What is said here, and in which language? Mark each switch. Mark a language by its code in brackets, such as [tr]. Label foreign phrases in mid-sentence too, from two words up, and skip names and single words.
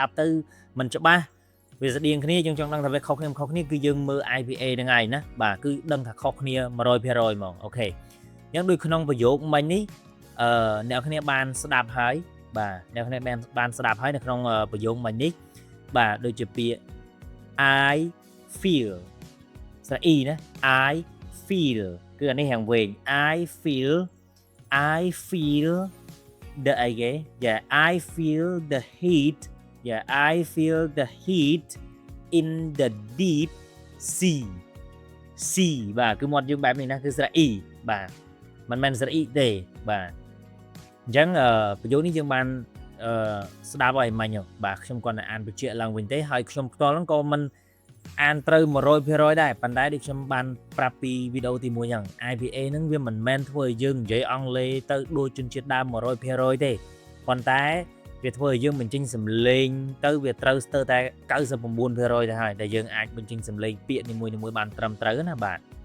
[km] ប់ទៅមិនច្បាស់វាស្តៀងគ្នាយើងចង់ដឹងថាវាខុសគ្នាមិនខុសគ្នាគឺយើងមើល IPA ហ្នឹងឯងណាបាទគឺដឹងថាខុសគ្នា 100% ហ្មងអូខេអញ្ចឹងដូចក្នុងប្រយោគមិញនេះអ្នកគ្នាបានស្ដាប់ហើយបាទអ្នកគ្នាបានស្ដាប់ហើយនៅក្នុងប្រយោគមិញនេះបាទដូចជាពាក្យ [en] I feel [km] ស្រៈ E ណា [en] I feel [km] គឺអានេះហាងវែង [en] I feel the អីគេ yeah I feel the heat yeah I feel the heat in the deep sea [km] បាទគឺមាត់យើងបែបនេះណាគឺស្រៈ E បាទមិនមែនស្រៈ E ទេបាទអញ្ចឹងប្រយោគនេះយើងបានស្ដាប់ឲ្យមិញបាទខ្ញុំគាត់តែអានបញ្ជាក់ឡើងវិញទេហើយខ្ញុំផ្ទាល់ហ្នឹងក៏មិនអានត្រូវ 100% ដែរប៉ុន្តែដូចខ្ញុំបានប្រាប់ពីវីដេអូទី1ហ្នឹង IPA ហ្នឹងវាមិនមែនធ្វើឲ្យយើងនិយាយអង់គ្លេសទៅដូចជនជាតិដើម 100% ទេប៉ុន្តែវាធ្វើឲ្យយើងបញ្ចេញសំឡេងទៅវាត្រូវស្ទើរតែ 99% ទៅហើយដែលយើងអាចបញ្ចេញសំឡេងពាក្យនីមួយៗបានត្រឹមត្រូវណាបាទ